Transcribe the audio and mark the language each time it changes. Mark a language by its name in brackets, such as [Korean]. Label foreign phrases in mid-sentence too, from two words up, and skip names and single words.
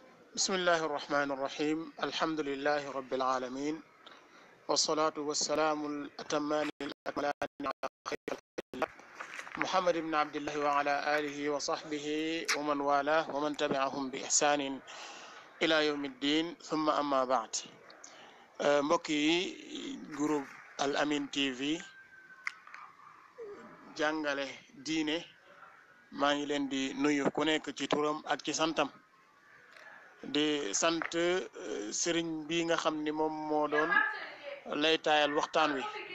[Arabic] بسم الله الرحمن الرحيم الحمد لله رب العالمين والصلاة والسلام الأتمان الأكملان على خير الله محمد بن عبد الله وعلى آله وصحبه ومن والاه ومن تبعهم بإحسان إلى يوم الدين ثم أما بعد [Wolof] mbokki groupe Al Amine TV jàngale diine maa ngi leen di nuyu ku nekk ci turam ak ci santam di sant sëriñ bi nga xam ni moom moo doon lay taayal waxtaan wi